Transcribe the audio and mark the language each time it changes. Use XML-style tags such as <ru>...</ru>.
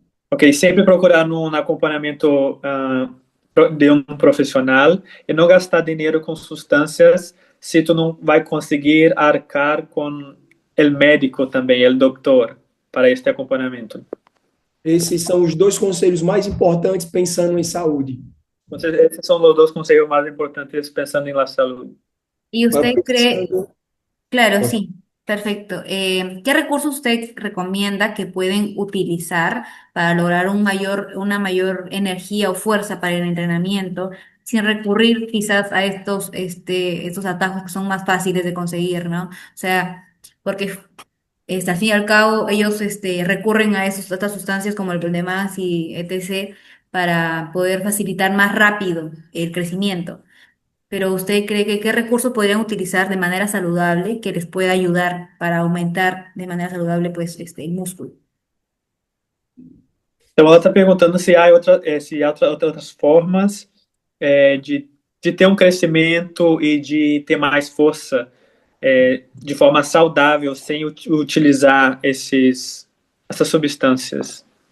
<pt>Ok, sempre procurar um acompanhamento de um profissional e não gastar dinheiro com substâncias se tu não vai conseguir arcar com o médico também, o doutor, para este acompanhamento. Esses são os dois conselhos mais importantes pensando em saúde. Então, esses são os dois conselhos mais importantes pensando em la saúde.</pt> <es>¿Y</es> <pt>Agora,</pt> <es>usted cree?</es> <pt>pensando,</pt> <es>Claro, sí, perfecto. ¿Qué recursos usted recomienda que pueden utilizar para lograr una mayor energía o fuerza para el entrenamiento sin recurrir quizás a estos atajos que son más fáciles de conseguir, ¿no? O sea, porque al fin y al cabo ellos recurren a a estas sustancias como el Prendemás y etc. para poder facilitar más rápido el crecimiento. Pero ¿usted cree que qué recursos podrían utilizar de manera saludable que les pueda ayudar para aumentar de manera saludable pues el músculo?</es> <pt>Então, ela está perguntando se há, outras formas de ter um crescimento e de ter mais força de forma saudável, sem utilizar essas substâncias.</pt>